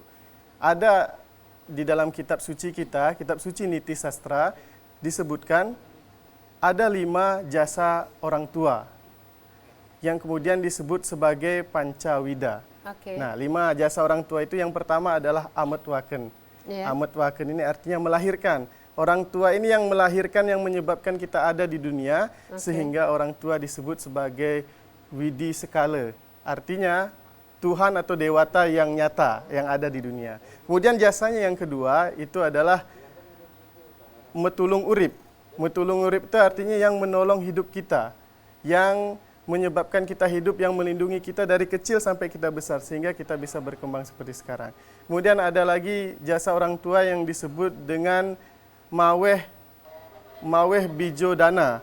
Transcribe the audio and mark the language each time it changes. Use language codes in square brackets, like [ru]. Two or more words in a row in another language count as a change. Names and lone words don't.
[id] Ada di dalam kitab suci kita, kitab suci Niti Sastra, disebutkan ada 5 jasa orang tua yang kemudian disebut sebagai pancawida. Nah, 5 jasa orang tua itu yang pertama adalah ametwaken. Ametwaken ini artinya melahirkan. Orang tua ini yang melahirkan, yang menyebabkan kita ada di dunia, sehingga orang tua disebut sebagai [ban] widi sekala. [id] Artinya Tuhan atau dewata yang nyata, yang ada di dunia. Kemudian jasanya yang kedua itu adalah [ban] metulung urip. Metulung urip [id] itu artinya yang menolong hidup kita, yang menyebabkan kita hidup, yang melindungi kita dari kecil sampai kita besar, sehingga kita bisa berkembang seperti sekarang. Kemudian ada lagi jasa orang tua yang disebut dengan [ban] maweh bijo dana.